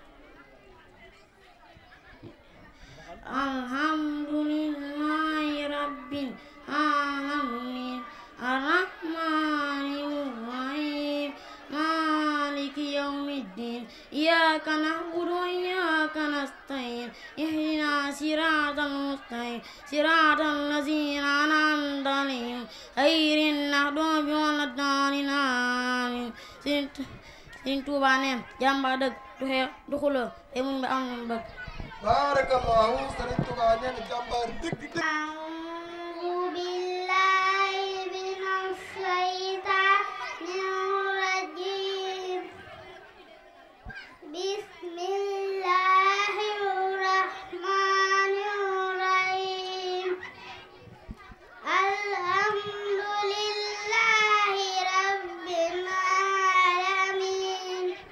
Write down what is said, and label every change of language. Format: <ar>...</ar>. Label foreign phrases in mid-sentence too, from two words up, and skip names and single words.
<ar>الحمد لله رب العالمين الرحمن الرحيم مالك يوم الدين إياك نعبد وإياك نستعين اهدنا صراط المستقيم صراط الذين أنعمت عليهم غير المغضوب ولا الضالين آمين</ar> <wo>Sëriñ Tuubaa neen jàmbaar dëgg du xeex du xuloo te muñ ba am lu bëgg. barakallahu Sëriñ Tuubaa neen jàmbaar dëgg dëgg.</wo> <ar>أعوذ بالله من الشيطان الرجيم بسم الله الرحمن الرحيم الحمد لله رب العالمين</ar>